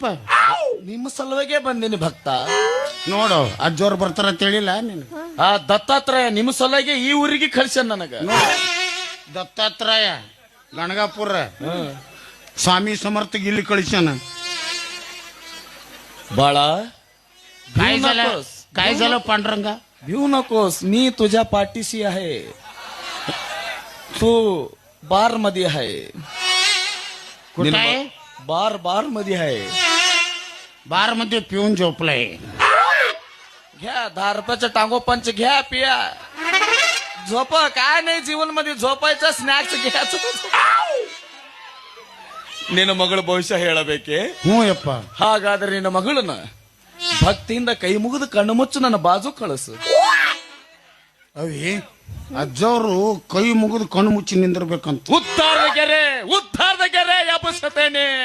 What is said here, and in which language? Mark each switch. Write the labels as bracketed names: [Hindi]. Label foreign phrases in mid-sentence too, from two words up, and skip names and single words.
[Kannada] ನಿಮ್ಮ ಸಲುವಾಗೆ ಬಂದಿನಿ ಭಕ್ತ. ನೋಡು ಅಜ್ಜೋರ್ ಬರ್ತಾರ ಅಂತ ಹೇಳಿಲ್ಲ ನೀನು. ಆ ದತ್ತಾತ್ರೇಯ ನಿಮ್ಮ ಸಲುವಾಗೆ ಈ ಊರಿಗೆ ಕಳ್ಸ್ಯಾನ ನನಗ. ದತ್ತಾತ್ರೇಯ ಗಣಗಾಪುರ ಸ್ವಾಮಿ ಸಮರ್ಥಗೆ ಇಲ್ಲಿ ಕಳಿಸ್ಯಾನ. ಬಾಳ [Marathi] काय झालं पांडुरंगा? भिऊ नकोस, मी तुझ्या पाठीशी आहे. तू बार मध्ये आहे. कुठं आहे? बार मध्ये आहे. बार मध्ये पिऊन झोपलाय. घ्या 10 रुपयाचं टांगो पंच घ्या, पिया, झोप. काय नाही जीवन मध्ये झोपायचं, स्नॅक्स घ्यायचं. [Kannada] ನಿನ್ನ ಮಗಳ ಭವಿಷ್ಯ ಹೇಳಬೇಕೆ? ಹ್ಞೂ ಯಪ್ಪ. ಹಾಗಾದ್ರೆ ನಿನ್ನ ಮಗಳನ್ನ ಭಕ್ತಿಯಿಂದ ಕೈ ಮುಗಿದು ಕಣ್ಣು ಮುಚ್ಚು ನನ್ನ ಬಾಜು ಕಳಿಸು. ಅವಿ ಅಜ್ಜವರು ಕೈ ಮುಗಿದು ಕಣ್ಣು ಮುಚ್ಚಿ ನಿಂದಿರ್ಬೇಕಂತ. ಉದ್ಧಾರದ ಗೆರೆ ಎಬ್ಬಿಸುತ್ತೇನೆ.